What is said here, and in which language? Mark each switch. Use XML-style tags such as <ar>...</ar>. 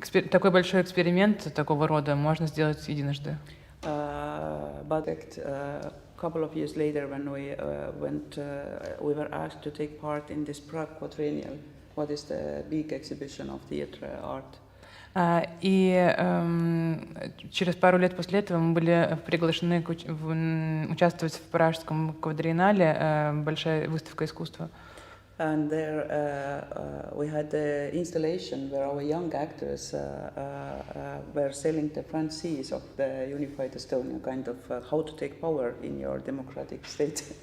<ru>Такой большой эксперимент такого рода можно сделать единожды.</ru> <en>But a couple of years later, when we we were asked to take part in this Prague Quadrennial, what is the big exhibition of theatre art.</en> <ru>И через пару лет после этого мы были приглашены участвовать в Пражском квадреннале, большая выставка искусства.</ru> <en>And there we had the installation where our young actors were selling the franchise of the Unified Estonia, kind of how to take power in your democratic state.</en>